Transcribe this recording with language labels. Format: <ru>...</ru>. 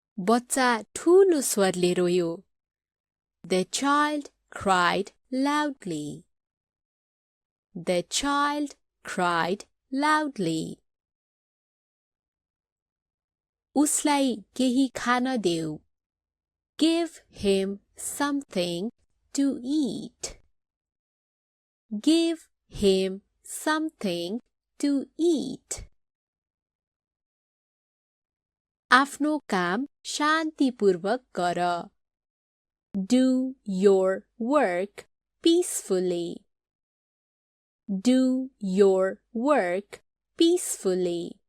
<ne>बच्चा ठूलो स्वरले रोयो.</ne> <en>The child cried loudly. The child cried loudly.</en> <ne>उसलाई केही खान देऊ.</ne> <en>Give him something to eat. Give him something to eat.</en> <ne>आफ्नो काम शान्तिपूर्वक गर.</ne> <en>Do your work peacefully. Do your work peacefully.</en>